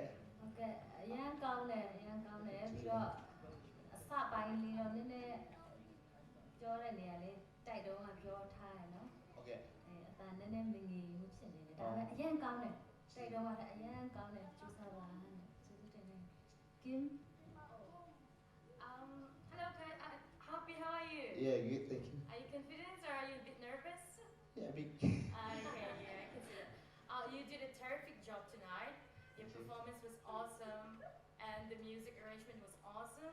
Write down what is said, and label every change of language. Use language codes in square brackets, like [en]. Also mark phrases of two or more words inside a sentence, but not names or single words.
[my] ဟုတ်ကဲ့အရန်ကောင်းတယ်အရန်ကောင်းတယ်ပြီးတော့အစပိုင်းလေးတော့နည်းနည်းပြောတဲ့နေရာလေးတိုက်တော့ကပြောထားရနော် ဟုတ်ကဲ့ အတန်နည်းနည်းမငြိမ်မှုဖြစ်နေတယ်ဒါပေမဲ့အရန်ကောင်းတယ်တိုက်တော့ကအရန်ကောင်းတယ်ကျူစားပါကျေးဇူးတင်တယ် Kim [en] Hello, Happy, how are you? yeah good thank you Are you confident or are you a bit nervous? yeah big Okay, yeah, I can see that. You did a terrific job tonight. Your performance was awesome, and the music arrangement was awesome.